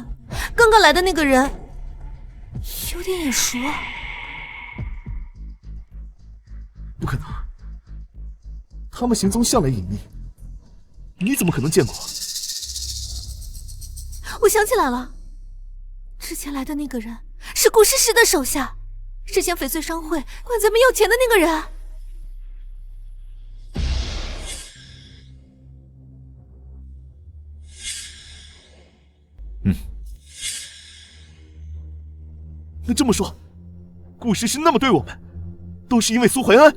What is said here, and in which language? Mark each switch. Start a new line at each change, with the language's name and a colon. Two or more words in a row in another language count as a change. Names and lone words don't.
Chinese: 剛剛來的那個人有點眼熟。不可能，他們行蹤向來隱秘，你怎麼可能見過？我想起來了，之前來的那個人是顧詩詩的手下， 是嫌翡翠商会管咱们要钱的那个人。那这么说，顾氏是那么对我们，都是因为苏怀安？